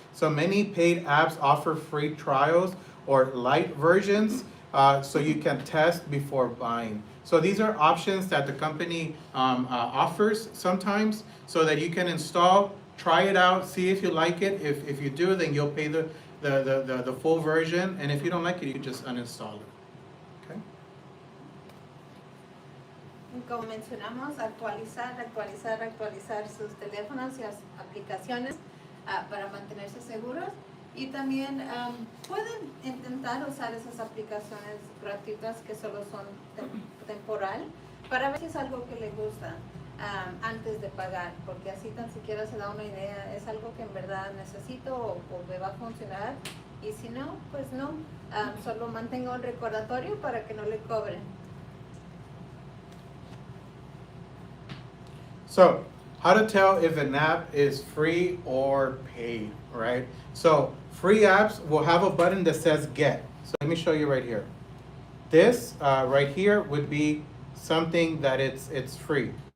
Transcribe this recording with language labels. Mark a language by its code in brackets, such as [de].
[en] So many paid apps offer free trials or light versions, so you can test before buying. So these are options that the company offers sometimes, so that you can install, try it out, see if you like it. If you do, then you'll pay the full version, and if you don't like it, you can just uninstall it. Okay? [es] Como mencionamos, actualizar sus teléfonos y las aplicaciones para mantenerse seguros. Y también pueden intentar usar esas aplicaciones gratuitas que solo son temporal, para ver si es algo que le gusta antes de pagar, porque así tan siquiera se da una idea, es algo que en verdad necesito o me va a funcionar, y si no, pues no, solo mantenga un recordatorio para que no le cobren. [en] So, how to tell if an app is free or paid, right? So, free apps will have a button that says get. So let me show you right here. This right here would be something that it's free.